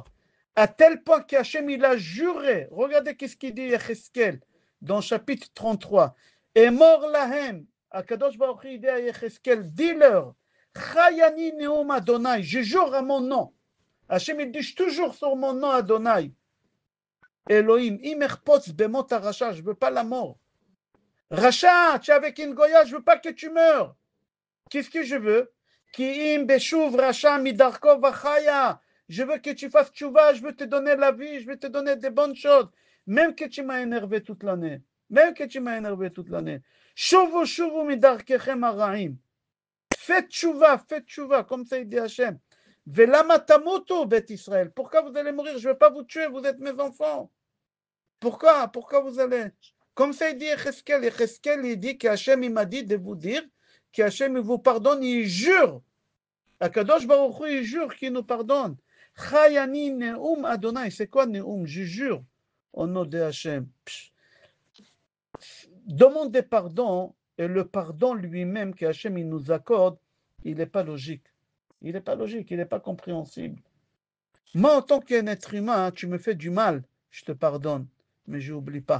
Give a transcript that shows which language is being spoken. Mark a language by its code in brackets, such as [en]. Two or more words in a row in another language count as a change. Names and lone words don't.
[fr] À tel point qu'Hachem, il a juré. Regardez qu'est-ce qu'il dit Yecheskel dans chapitre 33. Et mort lahem. [he] הקדוש ברוך הוא [fr] dit à Yecheskel, dis-leur, [he] חי אני נאום אדוני, [fr] je jure à mon nom. Hachem, il dit toujours sur mon nom Adonai. [he] אלוהים אם אחפוץ במות הרשע, [fr] je ne veux pas la mort. Racha, tu es avec une Goya, je ne veux pas que tu meurs. Qu'est-ce que je veux? Je veux que tu fasses tchouva, je veux te donner la vie, je veux te donner des bonnes choses. Même que tu m'as énervé toute l'année. [he] שובו מדרכיכם הרעים. [fr] Faites tchouva, comme ça il dit Hachem. [he] ולמה תמותו בית ישראל. [fr] Pourquoi vous allez mourir? Je ne veux pas vous tuer, vous êtes mes enfants. Pourquoi vous allez? Comme ça il dit Yecheskel. Yecheskel il dit qu'Hachem il m'a dit de vous dire qu'Hachem vous pardonne, il jure. [he] הקדוש ברוך הוא, [fr] il jure qu'il nous pardonne. [he] חי אני נאום אדוני. [fr] C'est quoi neum? Je jure au nom de Hachem. demander pardon et le pardon lui-même que Hachem il nous accorde, il n'est pas logique. Il n'est pas logique, il n'est pas compréhensible. Moi, en tant qu'être humain, tu me fais du mal, je te pardonne, mais je n'oublie pas.